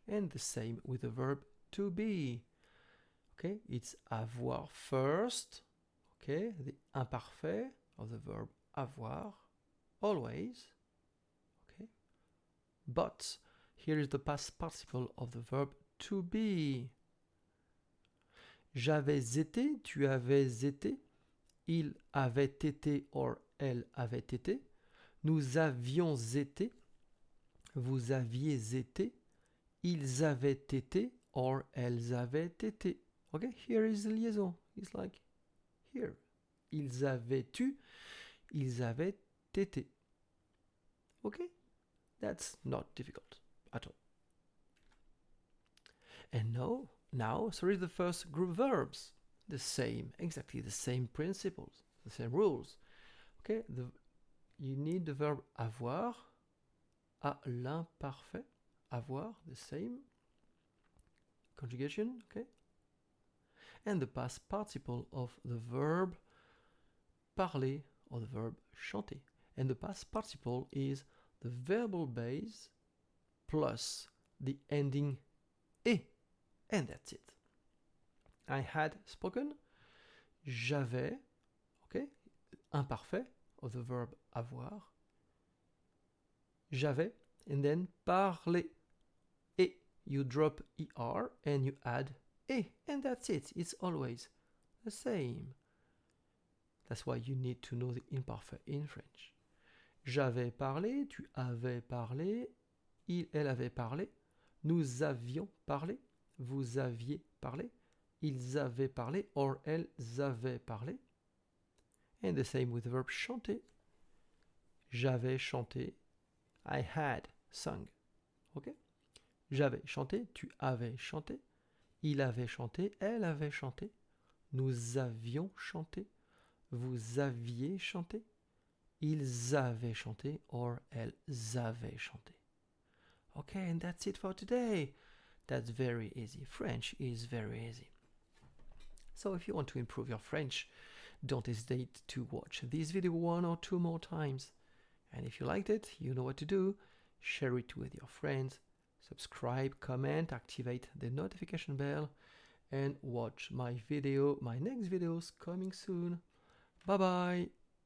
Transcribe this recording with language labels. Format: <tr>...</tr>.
<en>And the same with the verb to be. Okay, it's avoir first. Okay, the imparfait of the verb avoir, always. Okay, but here is the past participle of the verb to be.</en> <fr>J'avais été, tu avais été, il avait été or elle avait été, nous avions été, vous aviez été, ils avaient été or elles avaient été.</fr> <en>Okay, here is the liaison. It's like here.</en> <fr>Ils avaient eu, ils avaient été.</fr> <en>Okay, that's not difficult at all. And now, sorry, the first group verbs. The same, exactly the same principles, the same rules. Okay, you need the verb avoir à l'imparfait. Avoir, the same conjugation, okay? And the past participle of the verb parler or the verb chanter. And the past participle is the verbal base plus the ending et. And that's it. I had spoken. J'avais, okay? Imparfait of the verb avoir. J'avais, and then parler. Et, you drop er and you add et, and that's it. It's always the same. That's why you need to know the imparfait in French.</en> <fr>J'avais parlé, tu avais parlé, elle avait parlé, nous avions parlé, vous aviez parlé, ils avaient parlé, or elles avaient parlé.</fr> <en>And the same with the verb chanter.</en> <fr>J'avais chanté,</fr> <en>I had sung. Okay?</en> <fr>J'avais chanté, tu avais chanté, il avait chanté, elle avait chanté, nous avions chanté, vous aviez chanté, ils avaient chanté, or elles avaient chanté.</fr> <en>Okay, and that's it for today. That's very easy. French is very easy. So if you want to improve your French, don't hesitate to watch this video 1 or 2 more times. And if you liked it, you know what to do. Share it with your friends, subscribe, comment, activate the notification bell, and watch my next videos coming soon. Bye bye.</en>